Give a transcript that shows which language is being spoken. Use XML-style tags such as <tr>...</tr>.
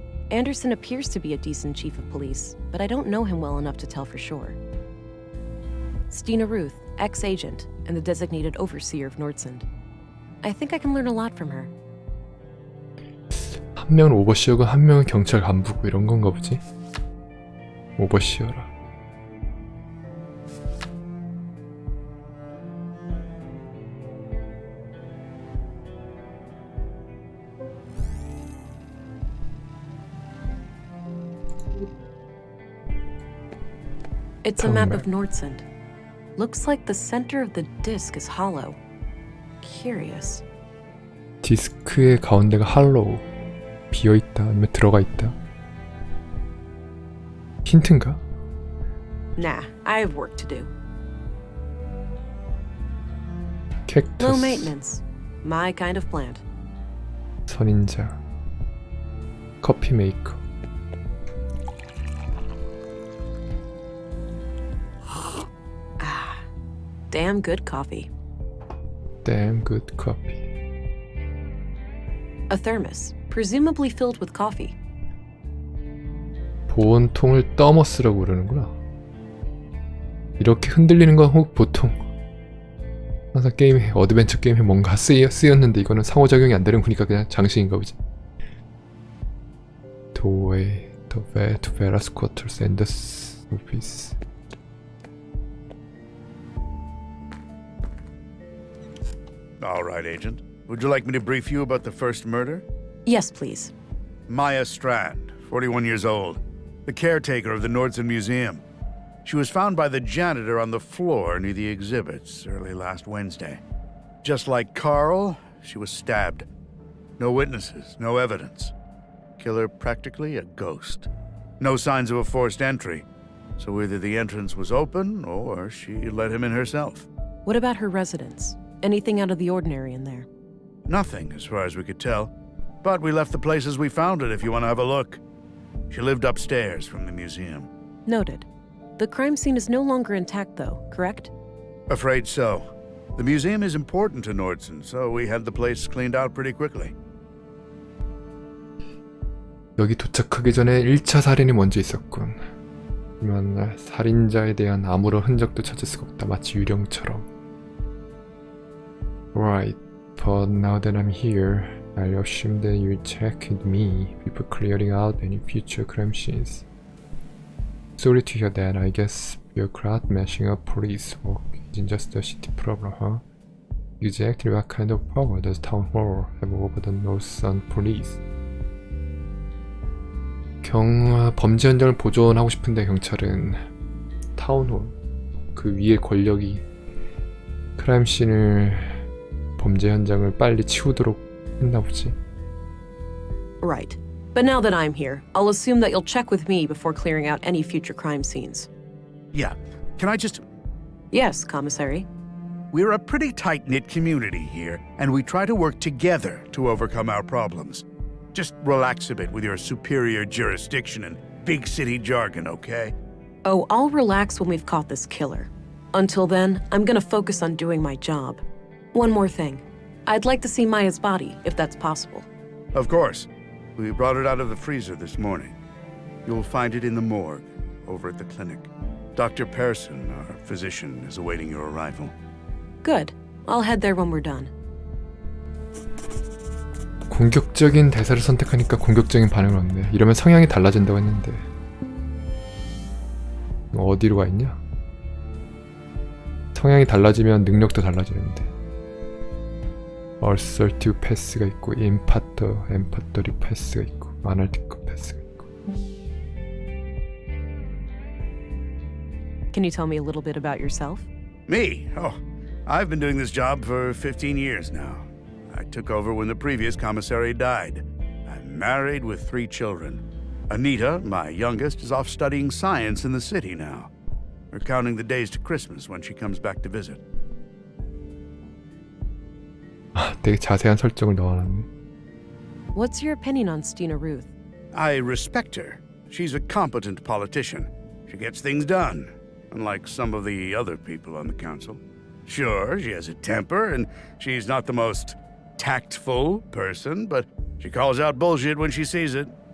<en>Anderson appears to be a decent chief of police, but I don't know him well enough to tell for sure. Stina Ruth, ex-agent and the designated overseer of Nordsund. I think I can learn a lot from her.</en> <ko>한 명은 오버시어고 한 명은 경찰 간부고 이런 건가 보지? 오버시어라.</ko> <en>It's a map of Nordsund. Looks like the center of the disc is hollow. Curious.</en> <ko>디스크의 가운데가 할로우. 비어있다 아니면 들어가 있다. 힌트인가?</ko> <en>Nah, I have work to do. 캡터스. Low maintenance. My kind of plant.</en> <ko>선인장. 커피 메이커.</ko> <en>Damn good coffee. Damn good coffee. A thermos, presumably filled with coffee.</en> <ko>보온통을 떠머스라고 그러는구나. 이렇게 흔들리는 건 보통 항상 게임에 어드벤처 게임에 뭔가 쓰였는데 이거는 상호작용이 안 되는 거니까 그냥 장식인가 보지.</ko> <en>Doorway, the way to various quarters and the office. All right, Agent. Would you like me to brief you about the first murder? Yes, please. Maya Strand, 41 years old, the caretaker of the Nordsund Museum. She was found by the janitor on the floor near the exhibits early last Wednesday. Just like Carl, she was stabbed. No witnesses, no evidence. Killer practically a ghost. No signs of a forced entry, so either the entrance was open or she let him in herself. What about her residence? Anything out of the ordinary in there? Nothing, as far as we could tell. But we left the place as we found it if you want to have a look. She lived upstairs from the museum. Noted. The crime scene is no longer intact, though, correct? Afraid so. The museum is important to Nordsund, so we had the place cleaned out pretty quickly.</en> <ko>여기 도착하기 전에 1차 살인이 먼저 있었군. 이만 살인자에 대한 아무런 흔적도 찾을 수가 없다. 마치 유령처럼.</ko> <en>Right, but now that I'm here, I'll assume that you'll check with me before clearing out any future crime scenes. Sorry to hear that. I guess bureaucrat mashing up police work isn't just a city problem, huh? Exactly what kind of power does town hall have over the nose on police?</en> <ko>범죄 현장을 보존하고 싶은데 경찰은 타운홀 그 위에 권력이 크라임씬을 범죄 현장을 빨리 치우도록 했나 보지.</ko> <en>Right. But now that I'm here, I'll assume that you'll check with me before clearing out any future crime scenes. Yeah. Can I just... Yes, Commissary. We're a pretty tight-knit community here, and we try to work together to overcome our problems. Just relax a bit with your superior jurisdiction and big city jargon, okay? Oh, I'll relax when we've caught this killer. Until then, I'm gonna focus on doing my job. One more thing. I'd like to see Maya's body, if that's possible. Of course. We brought it out of the freezer this morning. You'll find it in the morgue, over at the clinic. Dr. Pearson, our physician, is awaiting your arrival. Good. I'll head there when we're done.</en> <ko>공격적인 대사를 선택하니까 공격적인 반응을 얻네. 이러면 성향이 달라진다고 했는데 어디로 가 있냐? 성향이 달라지면 능력도 달라지는데 Assertive 패스가 있고 Empathy 패스가 있고 Analytical 패스가 있고.</ko> <en>Can you tell me a little bit about yourself? Me? Oh, I've been doing this job for 15 years now. I took over when the previous commissary died. I'm married with 3 children. Anita, my youngest, is off studying science in the city now. We're counting the days to Christmas when she comes back to visit.</en> <ko>되게 자세한 설정을 넣어놨네.</ko> <en>What's your opinion on Stina Ruth? I respect her. She's a competent politician. She gets things done, unlike some of the other people on the council. Sure, she has a temper, and she's not the most tactful person, but she calls out bullshit when she sees it.</en>